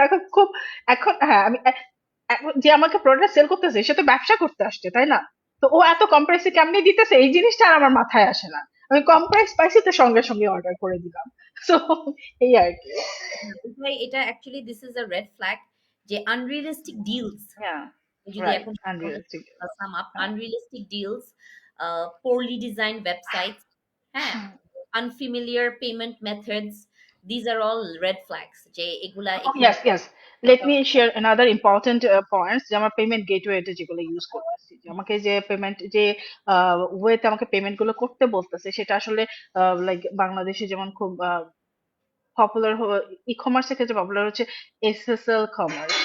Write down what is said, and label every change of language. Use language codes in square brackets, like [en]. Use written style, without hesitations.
[bn] দেখো খুব, এখন হ্যাঁ আমি এখন যে আমাকে প্রোডাক্ট সেল করতেছে সে তো ব্যবসা করতে আসছে, তাই না? তো ও এত কম প্রাইসে কেমনি দিতেছে এই জিনিসটা আর আমার মাথায় আসে না, আমি কম প্রাইস পাইছি তো সঙ্গে সঙ্গে অর্ডার করে দিলাম। তো এই আর কি। [en] এটা actually this is a red flag যে unrealistic deals, [bn] হ্যাঁ, যদি [en] right, [bn] এখন [en] Unrealistic. Sum up unrealistic deals, poorly designed websites, হ্যাঁ, unfamiliar payment methods, these are all red flags [bn] যে এগুলা [en] Oh, [bn] একটু [en] yes, yes. Let me share another important points [bn] যে আমার পেমেন্ট গেটওয়ে যেগুলো ইউজ করতেছি, যে আমাকে যে পেমেন্ট যে ওয়েতে আমাকে পেমেন্ট গুলো করতে বলতেছে সেটা আসলে লাইক বাংলাদেশে যেমন খুব পপুলার, ই কমার্সের ক্ষেত্রে পপুলার হচ্ছে এসএসএল কমার্স।